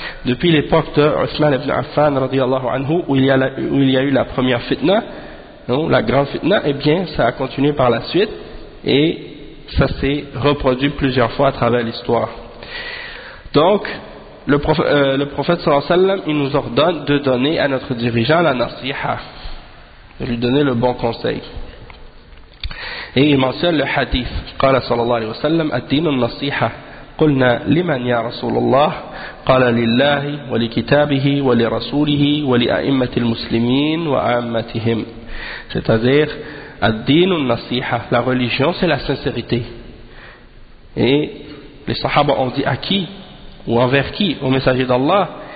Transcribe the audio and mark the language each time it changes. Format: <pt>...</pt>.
<fr>Depuis l'époque de Uthman ibn Affan</fr> <ar>radiyallahu anhu,</ar> <fr>où il y a eu la première fitna, la grande fitna, eh bien, ça a continué par la suite et ça s'est reproduit plusieurs fois à travers l'histoire. Donc, le prophète</fr> <ar>sallallahu alayhi wa sallam,</ar> <fr>il nous ordonne de donner à notre dirigeant la nasiha, de lui donner le bon conseil. Et il mentionne le hadith.</fr> <ar>قال صلى الله عليه وسلم الدين النصيحة قلنا لمن يا رسول الله قال لله ولكتابه ولرسوله ولأئمة المسلمين وعامتهم.</ar> <fr>C'est-à-dire,</fr> <ar>ad-din un-nasiha,</ar> <fr>la religion c'est la sincérité. Et les sahaba ont dit à qui ou envers qui? Au messager d'Allah.</fr>